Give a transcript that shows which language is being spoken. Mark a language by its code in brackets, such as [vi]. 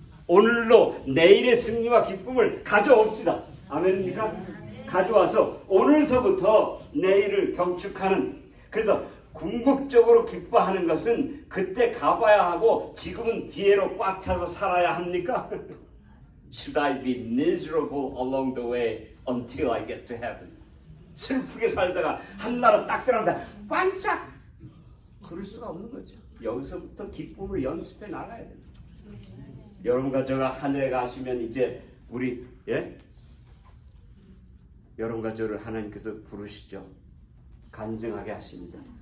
[ko] 오늘로 내일의 승리와 기쁨을 가져옵시다. 아멘입니까? 가져와서 오늘서부터 내일을 경축하는, 그래서 궁극적으로 기뻐하는 것은 그때 가봐야 하고 지금은 기회로 꽉 차서 살아야 합니까? [en] Should I be miserable along the way until I get to heaven? [ko] 슬프게 살다가 한나라 딱 들어간다 반짝! 그럴 수가 없는 거죠. 여기서부터 기쁨을 연습해 나가야 됩니다. 여러분과 저가 하늘에 가시면 이제 우리 여러분과 저를 하나님께서 부르시죠. 간증하게 하십니다.